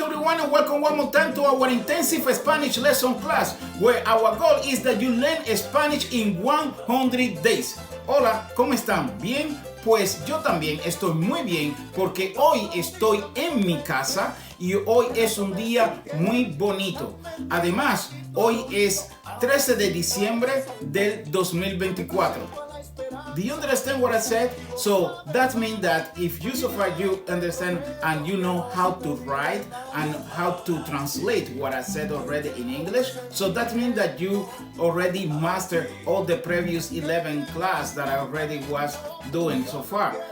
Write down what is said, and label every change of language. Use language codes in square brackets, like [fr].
[en] everyone, and welcome one more time to our intensive Spanish lesson class, where our goal is that you learn Spanish in 100 days. [es] Hola, ¿cómo están? ¿Bien? Pues yo también estoy muy bien porque hoy estoy en mi casa y hoy es un día muy bonito. Además, hoy es 13 de diciembre del 2024. [en] Do you understand what I said? So that means that if you so far you understand and you know how to write and how to translate what I said already in English, so that means that you already mastered all the previous 11 class that I already was doing so far.